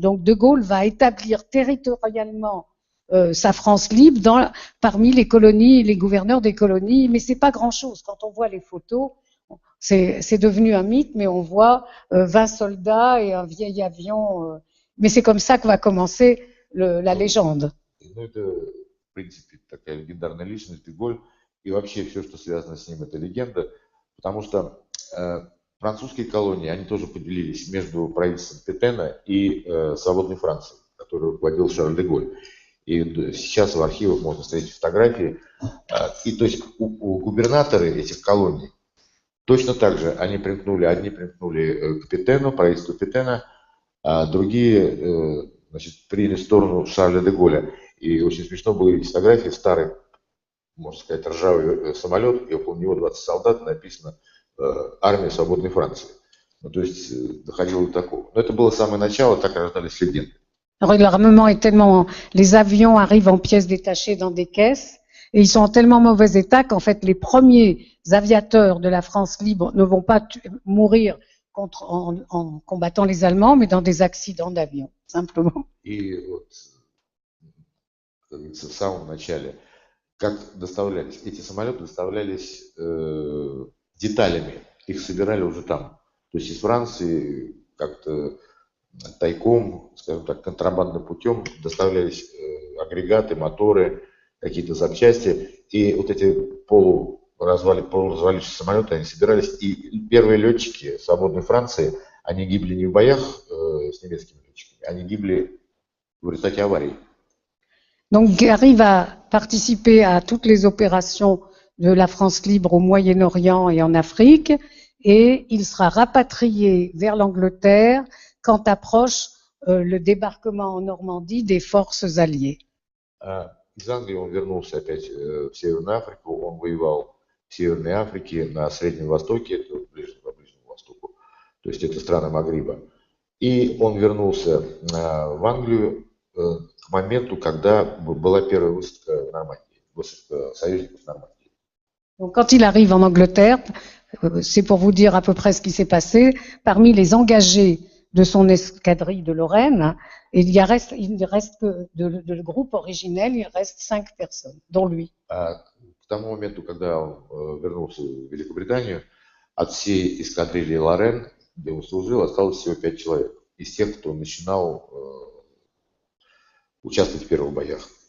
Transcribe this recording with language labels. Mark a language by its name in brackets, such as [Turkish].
[French] Donc De Gaulle va établir territorialement sa France libre parmi les colonies, les gouverneurs des colonies, mais c'est pas grand-chose. Quand on voit les photos, c'est devenu un mythe, mais on voit 20 soldats et un vieil avion. Mais c'est comme ça que va commencer la légende. [Russian] Ну, это, в принципе, такая легендарная личность, де Голль, и вообще все, что связано с ним, это легенда, потому что французские колонии, они тоже поделились между правительством Петена и свободной Францией, которую руководил Шарль де Голль. И сейчас в архивах можно встретить фотографии. И то есть губернаторы этих колоний точно так же, одни примкнули к Петену, правительству Петена, а другие значит, приняли сторону Шарля де Голля. И очень смешно было видеть фотографии, старый, можно сказать, ржавый самолет, и около него 20 солдат, написано «Армия свободной Франции». Ну, то есть доходило до такого. Но это было самое начало, так рождались легенды. [French] L'armement est tellement, les avions arrivent en pièces détachées dans des caisses et ils sont en tellement mauvais état qu'en fait les premiers aviateurs de la France libre ne vont pas mourir en combattant les Allemands, mais dans des accidents d'avion, simplement. [Russian] И вот, как говорится, в самом начале, как доставлялись, эти самолеты доставлялись деталями, их собирали уже там. То есть из Франции как-то тайком, скажем так, контрабандным путем доставлялись агрегаты, моторы, какие-то запчасти. И вот эти полуразвалившиеся самолеты, они собирались. И первые летчики свободной Франции, они гибли не в боях с немецкими летчиками, они гибли в результате аварий. [French] Donc Gary va participer à toutes les opérations de la France libre au Moyen-Orient et en Afrique, et il sera rapatrié vers l'Angleterre quand approche le débarquement en Normandie des forces alliées. [Russian] Из Англии он вернулся опять в Северную Африку, он воевал в Северной Африке, на Среднем Востоке, это по Ближнему Востоку, то есть это страны Магриба. И он вернулся в Англию к моменту, когда была первая высадка в Нормандии, высадка союзников в Нормандии. [French] Donc, quand il arrive en Angleterre, c'est pour vous dire à peu près ce qui s'est passé, parmi les engagés de son escadrille de Lorraine, il ne reste que de groupe originel, il reste 5 personnes, dont lui. [Russian] К тому моменту, когда он вернулся в Великобританию, от всей эскадрильи Лорен, где он служил, осталось всего 5 человек. Из тех, кто начинал участвовать в первых боях.